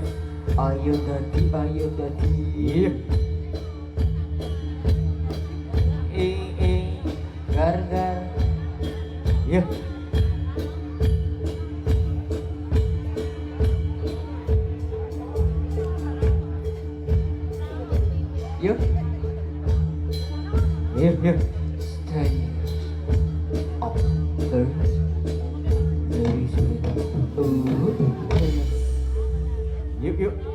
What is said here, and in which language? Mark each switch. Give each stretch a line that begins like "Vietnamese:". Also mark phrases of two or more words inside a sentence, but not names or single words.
Indonesian: Ayo dadi, ayo dadi. Gar. Ya. Yuk. Yuk.
English: Stay. Up.
Indonesian: Terus. Dari sini. Yuk.